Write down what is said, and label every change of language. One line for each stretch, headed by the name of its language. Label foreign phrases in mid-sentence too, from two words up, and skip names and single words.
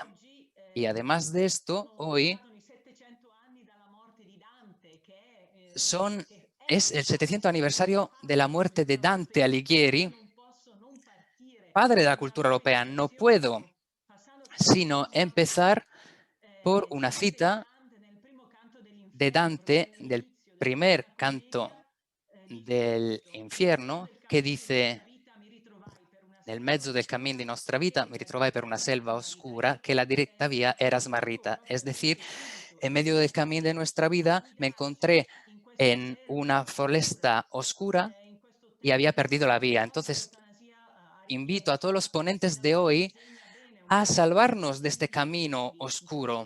Spanish: Y además de esto, hoy es el 700 aniversario de la muerte de Dante Alighieri, padre de la cultura europea. No puedo sino empezar por una cita de Dante del primer canto del infierno,
Italian: che dice: nel mezzo del cammin di nostra vita mi ritrovai per una selva oscura che la directa vía era smarrita.
Spanish: Es decir, en medio del camino de nuestra vida me encontré en una foresta oscura y había perdido la vía. Entonces, invito a todos los ponentes de hoy a salvarnos de este camino oscuro.